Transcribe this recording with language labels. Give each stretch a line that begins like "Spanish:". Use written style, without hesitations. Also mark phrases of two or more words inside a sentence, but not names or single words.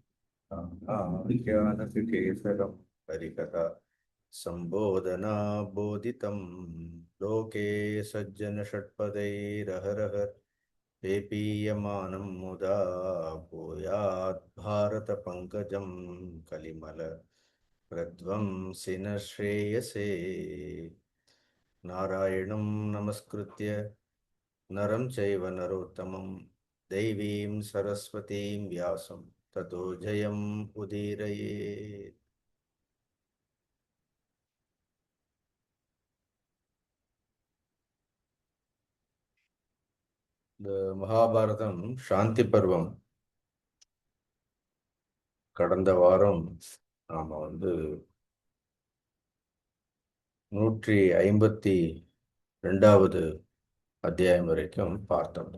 Sanskrit: ज्ञानपिठेसरं हरिकथा सम्बोधना बोधितं लोके सज्जनषट्पदैरहरः पेपीयमानं मुदा भूयात् भारतपङ्कजं कलिमल प्रध्वंसिन श्रेयसे नारायणं नमस्कृत्य नरं चैव नरोत्तमं देवीं सरस्वतीं व्यासं ततो जयम् उदीरयेत्.
Tamil: இந்த மகாபாரதம் சாந்தி பருவம் கடந்த வாரம் நாம 152வது அத்தியாயம் வரைக்கும் பார்த்தோம்.